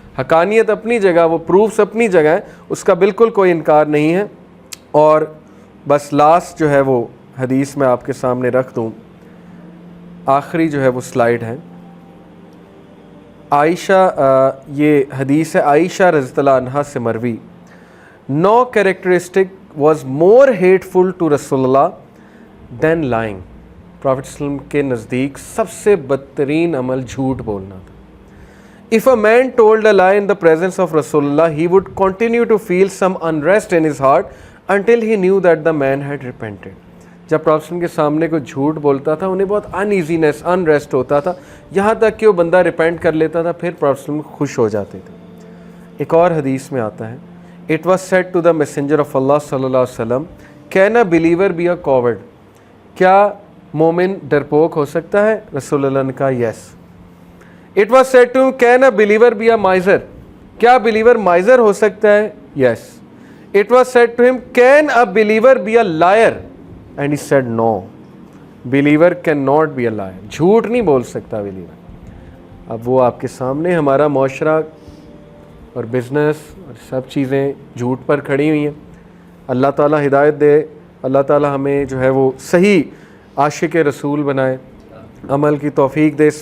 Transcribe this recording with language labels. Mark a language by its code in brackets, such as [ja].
[ur] حقانیت اپنی جگہ، وہ پروفس اپنی جگہ ہیں، اس کا بالکل کوئی انکار نہیں ہے. اور بس لاسٹ جو ہے وہ حدیث میں آپ کے سامنے رکھ دوں، آخری جو ہے وہ سلائیڈ ہے. عائشہ، یہ حدیث ہے عائشہ رضی اللہ عنہا سے مروی. [en] No characteristic was more hateful to Rasulullah than lying. [ur] Prophet ﷺ کے نزدیک سب سے بدترین عمل جھوٹ بولنا تھا. [en] If a man told a lie in the presence of Rasulullah, he would continue to feel some unrest in his heart until he knew that the man had repented. [ur] جب پروفیٹ ﷺ کے سامنے کوئی جھوٹ بولتا تھا انہیں بہت انیزینس انریسٹ ہوتا تھا, یہاں تک کہ وہ بندہ ریپینٹ کر لیتا تھا, پھر پروفیٹ ﷺ خوش ہو جاتے تھے. ایک اور حدیث میں آتا ہے, [en] It was said to the messenger of Allah صلی اللہ علیہ وسلم, Can a believer be a coward? [ur] کیا مومن ڈرپوک ہو سکتا ہے؟ رسول اللہ نے کہا yes. [en] It was said to him, Can a believer be a miser? [ur] کیا بلیور مائزر ہو سکتا ہے؟ yes. [en] It was said to him, Can a believer be a liar? And he said no. Believer cannot be a liar. [ur] جھوٹ نہیں بول سکتا believer. اب وہ آپ کے سامنے ہمارا معاشرہ اور بزنس اور سب چیزیں جھوٹ پر کھڑی ہوئی ہیں. اللہ تعالیٰ ہدایت دے, اللہ تعالیٰ ہمیں جو ہے وہ صحیح عاشق رسول بنائے, عمل کی توفیق دے.